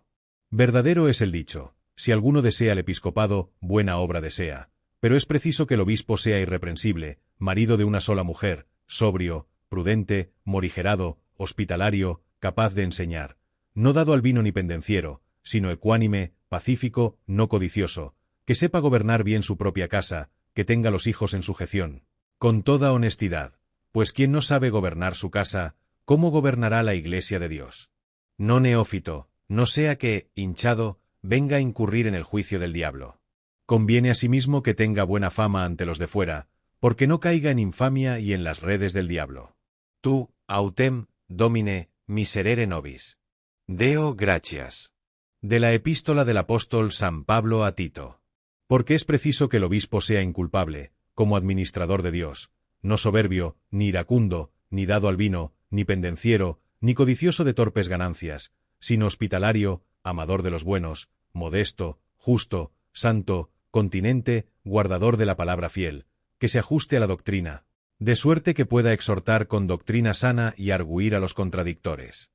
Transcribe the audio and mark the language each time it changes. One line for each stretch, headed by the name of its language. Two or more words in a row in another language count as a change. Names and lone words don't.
Spanish: Verdadero es el dicho: si alguno desea el episcopado, buena obra desea, pero es preciso que el obispo sea irreprensible, marido de una sola mujer, sobrio, prudente, morigerado, hospitalario, capaz de enseñar, no dado al vino ni pendenciero, sino ecuánime, pacífico, no codicioso, que sepa gobernar bien su propia casa, que tenga los hijos en sujeción, con toda honestidad, pues quien no sabe gobernar su casa, ¿cómo gobernará la iglesia de Dios? No neófito, no sea que, hinchado, venga a incurrir en el juicio del diablo. Conviene asimismo que tenga buena fama ante los de fuera, porque no caiga en infamia y en las redes del diablo.
Latin: Tú, autem, domine, miserere nobis. Deo gratias.
Spanish: De la epístola del apóstol San Pablo a Tito. Porque es preciso que el obispo sea inculpable, como administrador de Dios, no soberbio, ni iracundo, ni dado al vino, ni pendenciero, ni codicioso de torpes ganancias, sino hospitalario, amador de los buenos, modesto, justo, santo, continente, guardador de la palabra fiel, que se ajuste a la doctrina, de suerte que pueda exhortar con doctrina sana y argüir a los contradictores.